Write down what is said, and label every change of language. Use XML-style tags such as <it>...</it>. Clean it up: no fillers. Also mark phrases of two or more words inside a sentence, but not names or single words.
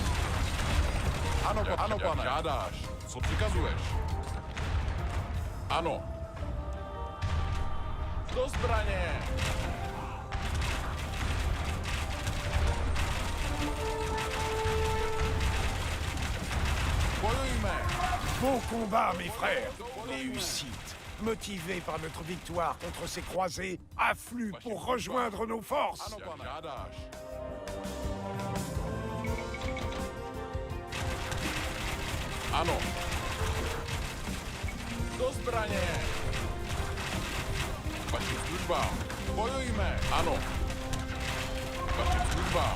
<cs>Ano, pane. Žádáš. Co přikazuješ? Ano. Do zbraně! Bojujme!</cs> <fr>Beau combat, mes frères. Les Hussites, motivés par notre victoire contre ces croisés, affluent pour rejoindre nos forces.</fr> <cs>Jak žádáš. Ano. Do zbraně! K vašim službám. Bojujme! Ano. K vašim službám.</cs>